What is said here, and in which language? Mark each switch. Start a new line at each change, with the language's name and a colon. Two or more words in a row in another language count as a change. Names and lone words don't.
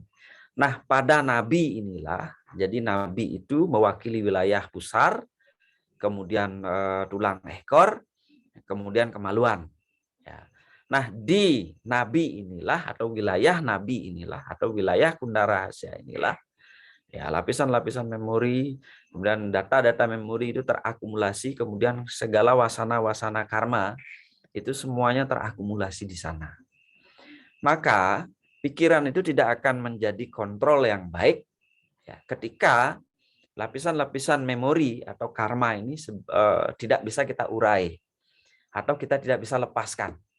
Indonesian: Nah, pada nabi inilah, jadi nabi itu mewakili wilayah pusar, kemudian tulang ekor, kemudian kemaluan. Ya. Nah, di nabi inilah atau wilayah nabi inilah atau wilayah kunda rahasia inilah ya lapisan-lapisan memori, kemudian data-data memori itu terakumulasi, kemudian segala wasana-wasana karma itu semuanya terakumulasi di sana. Maka pikiran itu tidak akan menjadi kontrol yang baik ya, ketika lapisan-lapisan memori atau karma ini tidak bisa kita urai atau kita tidak bisa lepaskan.